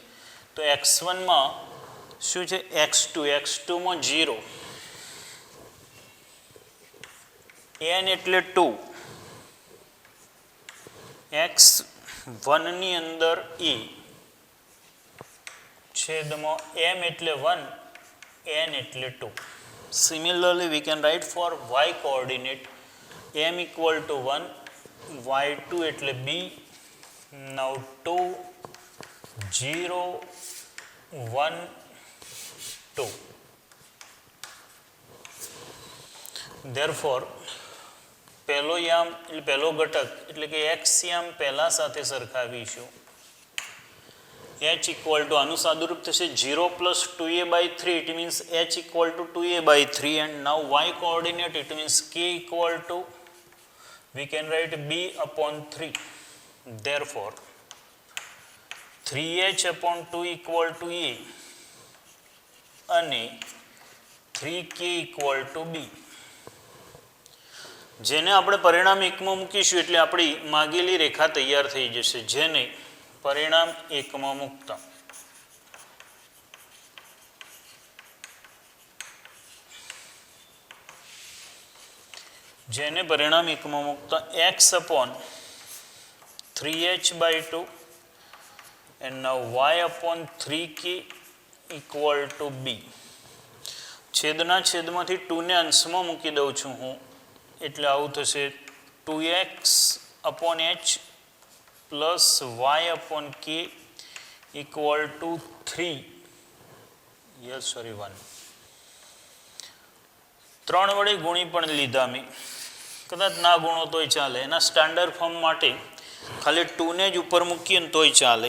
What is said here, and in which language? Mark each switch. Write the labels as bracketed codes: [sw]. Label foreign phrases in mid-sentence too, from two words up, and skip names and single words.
[gu] તો x1 માં શું છે? x2 માં 0, n એટલે 2, x1 ની અંદર e છેદમાં m એટલે 1, n એટલે 2. [en] Similarly we can write for y coordinate m equal to 1, y2 એટલે b. Now 2, 0, 1, 2. [gu] Therefore પહેલો યામ એટલે પહેલો ઘટક એટલે કે x યામ પહેલા સાથે સરખાવીશું. h [en] equal to [gu] આનું સાદુરૂપ થશે 0 પ્લસ 2a/3. [en] It means h equal to 2a/3. And now y coordinate it means k equal to we can write b upon 3. [gu] Therefore 3h/2 [en] equal to [gu] a અને 3k [en] equal to [gu] b, જેને આપણે પરિણામ 1 માં મૂકીશું એટલે આપણી માગેલી રેખા તૈયાર થઈ જશે. જેને પરિણામ 1 માં મૂકતા x/3h/2 [en] and now y/3k equal to b. [gu] છેદના છેદમાંથી 2 ને અંશમાં મૂકી દઉં છું હું, એટલે આવું થશે 2x/h પ્લસ y/k [en] equal to 3 [gu] 1. 3 વડે ગુણી પણ લીધા મેં, કદાચ ના ગુણો તોય ચાલે. એના [en] standard form [gu] માટે ખાલી 2 ને જ ઉપર મૂકીએ ને તોય ચાલે.